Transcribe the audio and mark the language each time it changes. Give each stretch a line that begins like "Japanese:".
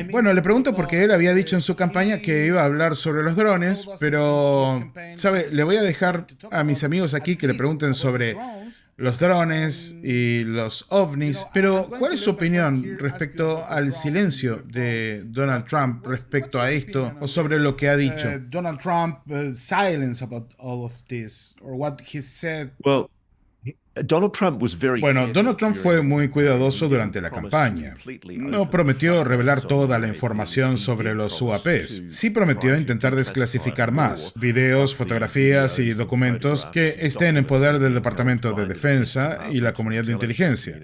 Spanish: Bueno, le pregunto porque él había dicho en su campaña que iba a hablar sobre los drones, pero, ¿sabe? Le voy a dejar a mis amigos aquí que le pregunten sobre los drones y los ovnis, pero ¿cuál es su opinión respecto al silencio de Donald Trump respecto a esto o sobre lo que ha dicho?
English: Donald Trump silence about all of this or what he said. Donald
Spanish: Trump fue muy cuidadoso durante la campaña. No prometió revelar toda la información sobre los UAPs. Sí prometió intentar desclasificar más videos, fotografías y documentos que estén en poder del Departamento de Defensa y la comunidad de inteligencia.